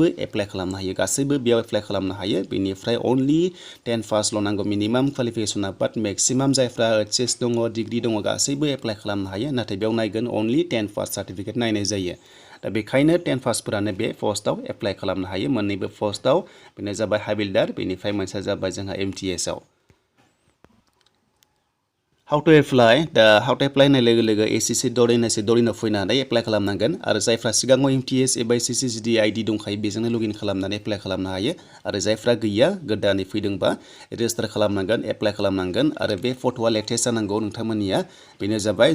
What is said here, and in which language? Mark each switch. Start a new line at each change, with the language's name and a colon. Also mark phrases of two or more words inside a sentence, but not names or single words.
Bodo: एप्लाइ खालामनो हायो गासैबो बेयाव एप्लाइ खालामनो हायो बेनिफ्राय अनलि 10 पासल' नांगौ मिनिमाम क्वालिफिकेसना बाट मेक्सिमाम जायफ्रा एचएस दङ डिग्री दङ गासैबो एप्लाइ खालामनो हायो नाथाय बेयाव नायगोन अनलि 10
English: pass certificate
Bodo: नायनाय जायो दा बेखायनो 10 पासफोरानो बे पस्टआव एप्लाइ खालामनो हायो मोननैबो पस्टआव बेनो जाबाय हाबिलदार बेनिफ्राय मोनसेया जाबाय जोंहा एमटीएसआव
English: How to apply
Bodo: दा
English: how to apply
Bodo: होननाय लोगो लोगो SSC.NIC फैनानै एप्लाइ खालामनांगोन आरो जायफ्रा सिगाङाव MTS एबा SSC जुदि ID दंखायो बेजोंनो लगिन खालामनानै एप्लाइ खालामनो हायो आरो जायफ्रा गैया गोदानै फैदोंबा रेजिस्टार खालामनांगन एप्लाइ खालामनांगन आरो बे फट'आ लेटेस्ट जानांगौ नोंथांमोननिया बेनो जाबाय